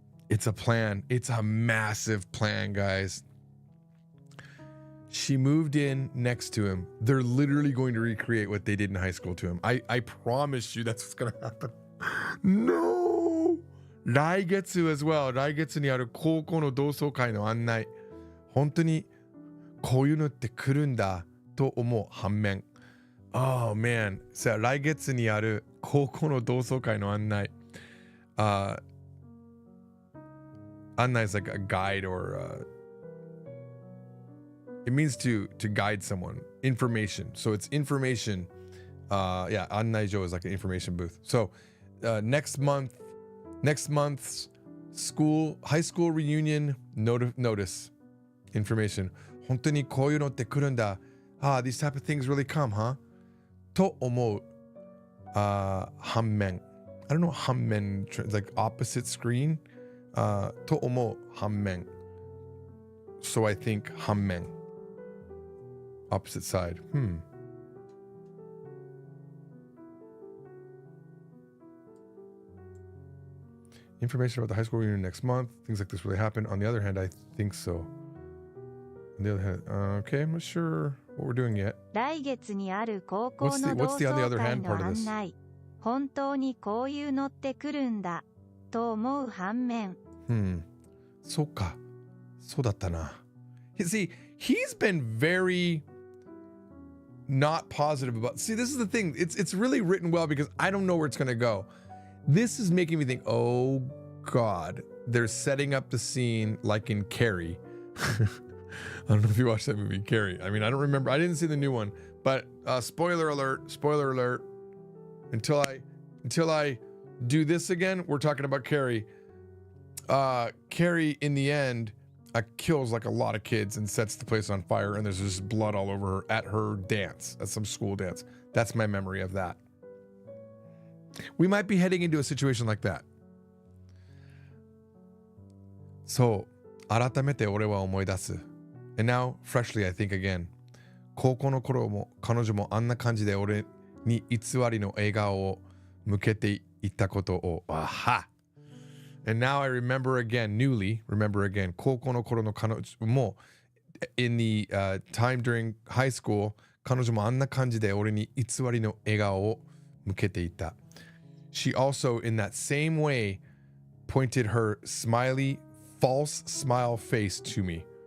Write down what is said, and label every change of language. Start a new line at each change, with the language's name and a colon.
English: It's a plan. It's a massive plan, guys. She moved in next to him. They're literally going to recreate what they did in high school to him. I promise you that's what's going to happen. No! 来月 as well.
Japanese: 来月にある高校の同窓会の案内。本当にこういうのって来るんだと思う反面。
English: Oh man.
Japanese: さあ、来月にある高校の同窓会の案内。
English: 案内 is like a guide or it means to guide someone. Information. So it's information. Yeah, 案内所 is like an information booth. So next month's high school reunion notice information.
Japanese: 本当にこういうのって来るんだ。
English: These type of things really come, huh?
Japanese: と思う。反面。
English: I don't know 反面 it's like opposite screen.
Japanese: と思う反面。
English: So I think 反面。 Opposite side. Information about the high school reunion next month. Things like this really happen. On the other hand, I think so. On the other hand, okay, I'm not sure what we're doing yet.
Japanese: 来月にある高校の同窓会の案内。本当にこういうのって来るんだと思う反面。そうか。そうだったな。
English: See, he's been very not positive about. See, this is the thing. It's really written well because I don't know where it's going to go. This is making me think, oh God, they're setting up the scene like in Carrie. I don't know if you watched that movie, Carrie. I mean, I don't remember. I didn't see the new one, but spoiler alert. Until I do this again, we're talking about Carrie. Carrie, in the end, kills like a lot of kids and sets the place on fire, and there's just blood all over her at her dance, at some school dance. That's my memory of that. We might be heading into a situation like that.
Japanese: So, 改めて俺は思い出す.
English: And now, freshly, I think again.
Japanese: 高校の頃も彼女もあんな感じで俺に偽りの笑顔を向けていたことを。Aha!
English: And now I remember again, newly, remember again,
Japanese: 高校の頃の彼女も
English: in the time during high school,
Japanese: 彼女もあんな感じで俺に偽りの笑顔を向けていた.
English: She also, in that same way, pointed her smiley, false smile face to me.